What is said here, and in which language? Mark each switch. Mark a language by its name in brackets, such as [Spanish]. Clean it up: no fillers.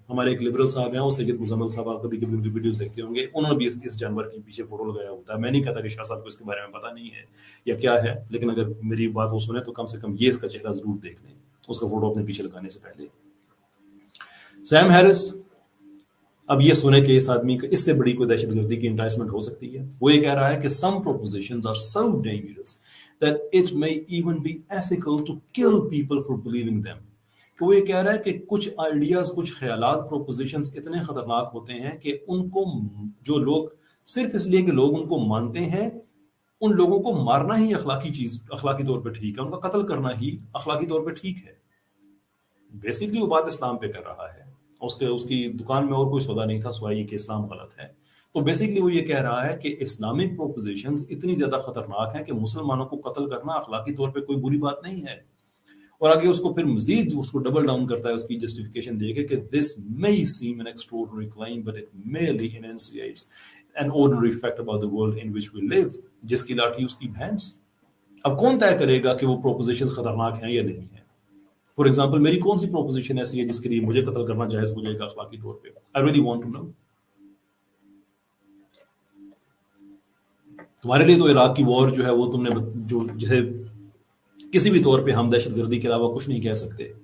[Urdu] ہمارے ایک لبرل صاحب ہیں, وہ سید مزمل صاحب, آپ کبھی کبھی ویڈیوز دیکھتے ہوں گے, انہوں نے بھی اس جانور کے پیچھے فوٹو لگایا ہوتا ہے. میں نہیں کہتا کہ شاہ صاحب کو اس کے بارے میں پتہ نہیں ہے یا کیا ہے, لیکن اگر میری بات وہ سنیں تو کم سے کم یہ اس کا چہرہ ضرور دیکھ لیں, اس کا فوٹو اپنے پیچھے لگانے سے پہلے. سیم ہیرس اب یہ سنے کہ اس آدمی کا اس سے بڑی کوئی دہشت گردی کی انٹائسمنٹ ہو سکتی ہے. وہ یہ کہہ رہا ہے کہ [English] some propositions are so dangerous that it may even be ethical to kill people for believing them. [Urdu] کہ وہ یہ کہہ رہا ہے کہ کچھ آئیڈیاز، کچھ خیالات، پروپوزیشنز اتنے خطرناک ہوتے ہیں کہ ان کو جو لوگ صرف اس لیے کہ لوگ ان کو مانتے ہیں، ان لوگوں کو مارنا ہی اخلاقی طور پہ ٹھیک ہے، ان کا قتل کرنا ہی اخلاقی طور پہ ٹھیک ہے. بیسکلی وہ بات اسلام پہ کر رہا ہے. اس کی دکان میں اور کوئی سودا نہیں تھا سوائے یہ کہ اسلام غلط ہے. تو بیسکلی وہ یہ کہہ رہا ہے کہ اسلامک پروپوزیشنز اتنی زیادہ خطرناک ہیں کہ مسلمانوں کو قتل کرنا اخلاقی طور پہ کوئی بری بات نہیں ہے. اور آگے اس کو پھر مزید اس کو ڈبل ڈاؤن کرتا ہے اس کی جسٹیفیکیشن دے کے کہ [English] this may seem an extraordinary claim but it merely enunciates an ordinary fact about the world in which we live. [Urdu] جس کی لاٹھی اس کی بھینس. اب کون طے کرے گا کہ وہ پروپوزیشنز خطرناک ہیں یا نہیں ہیں؟ فار ایگزامپل میری کون سی پروپوزیشن ایسی ہے جس کے لیے مجھے قتل کرنا جائز ہو جائے گا اخلاقی طور پہ؟ [English] I really want to know. [Urdu] تمہارے لیے تو عراق کی وار جو ہے وہ تم نے جو جسے کسی بھی طور پہ ہم دہشت گردی کے علاوہ کچھ نہیں کہہ سکتے.